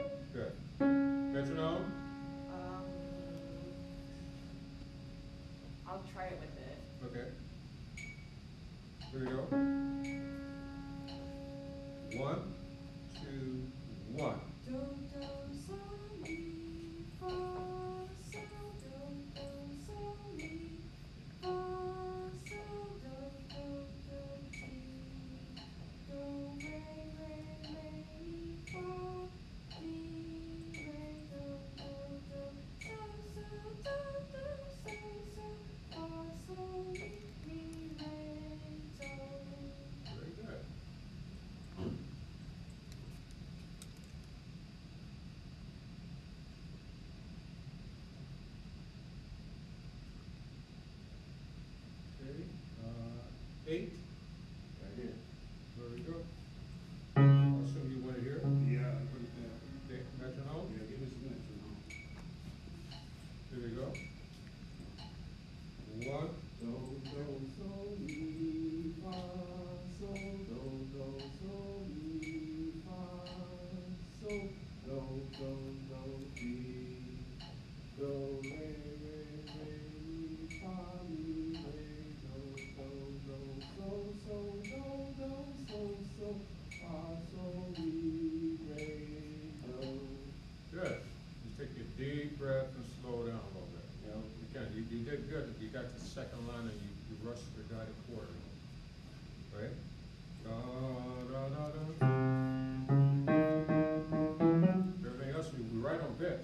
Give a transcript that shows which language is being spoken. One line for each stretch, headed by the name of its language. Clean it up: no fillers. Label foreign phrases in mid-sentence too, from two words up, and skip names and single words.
English: Good. Metronome? I'll try it with it. Okay. Here we go. 1, 2, 1. Do, do, sol, mi, fa, sol, do, do, sol, mi, fa, sol, do, mi, do, re, mi, fa, mi, re, do, sol, fa, sol, mi, re, do. Very good. Okay, 8. Right here. Very good. I'll assume you want it here. Yeah, I put it there. Okay, metronome. Yeah, give us a minute, you know. Here we go. 1. Do, do, sol, mi, fa, sol, do, do, sol, mi, fa, sol, do, do, mi, do, re, mi, fa, mi, re, do, sol, fa, sol, mi, re, do. Good. Just take a deep breath and slow down a little bit. You know, you did good. You got the second line and you rushed the guided quarter. Right? Da, da, da, da. Everything else, we right on pitch.